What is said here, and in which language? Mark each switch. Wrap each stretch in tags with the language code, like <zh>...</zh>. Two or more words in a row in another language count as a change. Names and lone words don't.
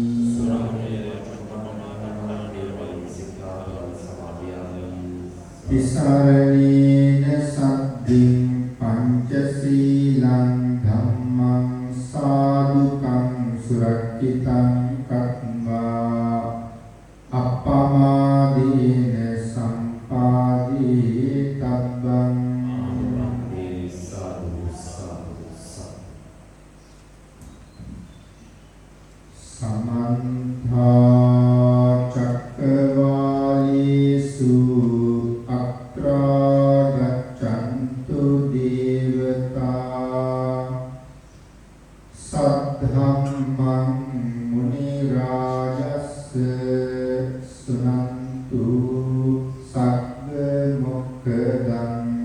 <pi>විසරණේන සද්දින් පංචශීලං ධම්මං සාදුකං සුරක්ෂිතං කତ୍වා අප්පමාදීන සම්පාදී තබ්බං. සමන්තා චක්කවාලේසු අත්‍රා ගච්ඡන්තු දේවතා සද්ධම්මං මුනි රාජස්ස සුනන්තු සග්ග මොක්ඛදං.</pi>